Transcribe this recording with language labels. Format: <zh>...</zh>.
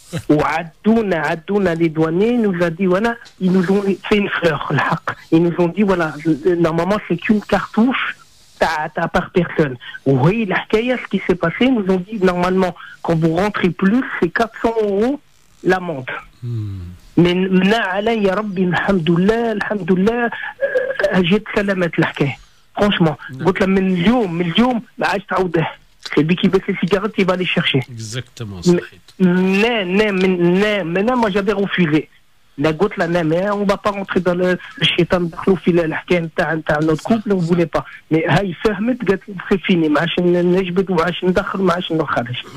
<fr>Ou Addouna, les douaniers, nous a dit, voilà, ils nous ont fait une fleur, ils nous ont dit, voilà, normalement c'est qu'une cartouche par personne. Oui, la ce qui s'est passé, ils nous ont dit, normalement, quand vous rentrez plus, c'est 400 € l'amende. Mais ya Rabbi, alhamdoulilah, j'ai</fr> <ar>سلامت الحكاية. Franchement, قلت له من اليوم ما عادش تعاودها.</ar> <fr>C'est lui qui baisse les cigarettes, il va les chercher. Exactement. Non, moi j'avais refusé. La goutte là, mais on va pas rentrer dans le shaitan</fr> <ar>دخلوا في الحكاية نتاع</ar> <fr>notre couple, on voulait pas.</fr> <ar>Mais هاي فهمت قالت</ar> <fr>c'est fini,</fr> <ar>ما عادش نجبد وما عادش ندخل ما عادش نخرج.</ar>